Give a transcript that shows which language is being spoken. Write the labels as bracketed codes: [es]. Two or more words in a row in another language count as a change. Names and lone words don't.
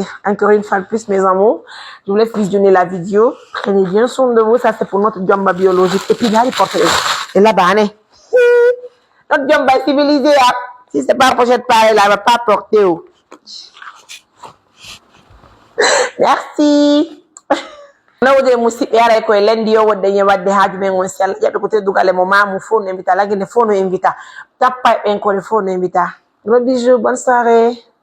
[fr] Encore une fois de plus, mes amours. Je vous laisse visionner la vidéo. Prenez bien soin de vous. Ça, c'est pour notre jamba biologique. Et puis là, les porter. Et là-bas, notre jamba civilisé. Si c'est pas projet de pareil, là, elle va pas porter. Merci. [ff] Nawde musidɓe yara koye lendi yo wodde wadde haaju men won si Allah ƴeɗɗo ko teddugale mo mamu fo no invita lagine fo no invita tappa e ɓen kone fo no invita. [fr] Gros bisous, bonne soirée.